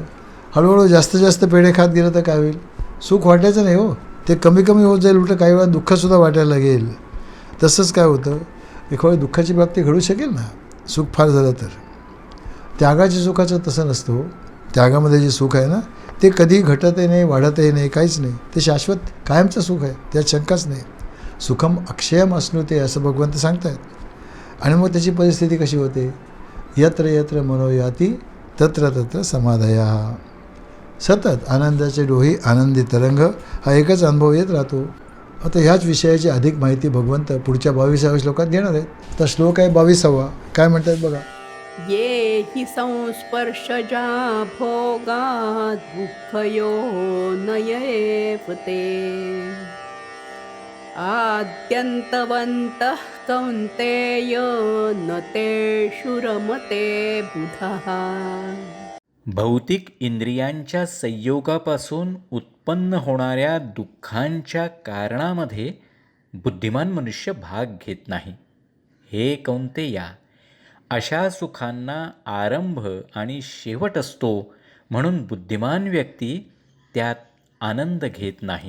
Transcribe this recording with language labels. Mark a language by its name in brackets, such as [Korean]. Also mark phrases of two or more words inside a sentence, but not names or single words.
[Marathi] हळूहळू जास्त पेढे खात गेलं तर काय होईल, सुख वाटायचं नाही हो, ते कमी होत जाईल, उलटं काही वेळा दुःखसुद्धा वाटायला लागेल. तसंच काय होतं, एखाद्या दुःखाची प्राप्ती घडू शकेल ना, सुख फार झालं तर. त्यागाच्या सुखाचं तसं नसतं हो. त्यागामध्ये जे सुख आहे ना, ते कधी घटतही नाही, वाढतही नाही, काहीच नाही. ते शाश्वत कायमचं सुख आहे, त्यात शंकाच नाही. [Sanskrit] सुखम अक्षयम अश्नुते [Marathi] असं भगवंत सांगतायत. आणि मग त्याची परिस्थिती कशी होते, [Sanskrit] यत्र यत्र मनोयाती तत्र तत्र समाधया. [Marathi] सतत आनंदाचे डोही, आनंदी तरंग हा एकच अनुभव येत राहतो. आता ह्याच विषयाची अधिक माहिती भगवंत पुढच्या 22व्या श्लोकात देणार आहेत. तर श्लोक आहे 22वा. काय म्हणतात बघा, [Sanskrit] ये हि संस्पर्शजा भोगात् दुःखयो नयेव ते आद्यन्तवन्तः कौन्तेय न तेषु रमते बुधः. [Marathi] भौतिक इंद्रियांच्या संयोगापासून उत्पन्न होणाऱ्या दुःखांच्या कारणामध्ये बुद्धिमान मनुष्य भाग घेत नाही. हे कौंतेया, अशा सुखांना आरंभ आणि शेवट असतो, म्हणून बुद्धिमान व्यक्ती त्यात आनंद घेत नाही.